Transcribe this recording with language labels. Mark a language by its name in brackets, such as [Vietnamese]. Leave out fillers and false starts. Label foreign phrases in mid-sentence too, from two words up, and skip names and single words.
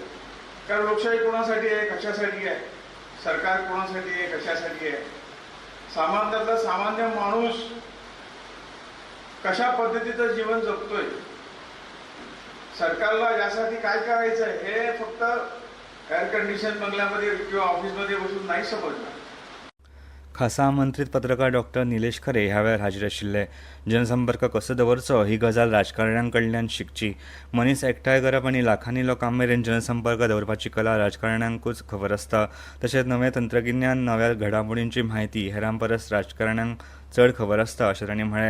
[Marathi] कारण लोकशाही कोणासाठी आहे, कशासाठी आहे, सरकार कोणासाठी आहे, कशासाठी आहे, सामान्यातला सामान्य माणूस कशा पद्धतीचं जीवन जगतोय, सरकारला यासाठी काय करायचं आहे हे फक्त [English] air condition [Marathi] बंगल्यामध्ये किंवा ऑफिसमध्ये बसून नाही समजणार. [Konkani] खासा आमंत्रीत पत्रकार डॉक्टर निलेश खरे ह्या वेळार हाजीर आशिल्ले. जनसंपर्क कसो दवरचो ही गजाल राजकारण्यां कडल्यान शिकची. मनीस एकठांय करप आनी लाखांनी लोकां मेरेन जनसंपर्क दवरपाची कला राजकारण्यांकूच खबर आसता. तशेंच नवें तंत्रगिन्यान, नव्या घडामोडींची म्हायती हेरां परस राजकारण्यांक चड खबर आसता अशें तांणी म्हळें.